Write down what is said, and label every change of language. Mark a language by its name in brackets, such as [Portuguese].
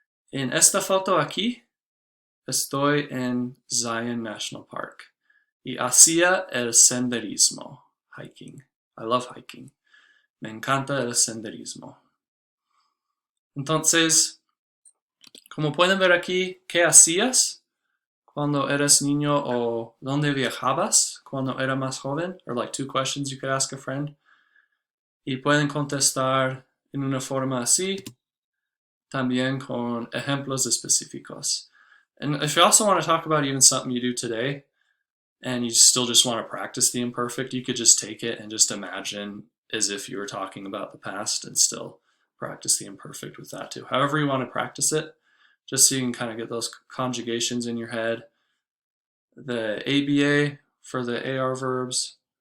[Spanish] En esta foto aquí estoy en Zion National Park y hacía el senderismo, hiking. [English] I love hiking. [Spanish] Me encanta el senderismo. Entonces, como pueden ver aquí, ¿qué hacías cuando eras niño o dónde viajabas cuando era más joven? [English] Or like 2 questions you could ask a friend. [Spanish] Y pueden contestar en una forma así, también con ejemplos específicos. [English] And if you also want to talk about even something you do today, and you still just want to practice the imperfect, you could just take it and just imagine as if you were talking about the past and still practice the imperfect with that too. However you want to practice it, just so you can kind of get those conjugations in your head. The ABA for the AR verbs,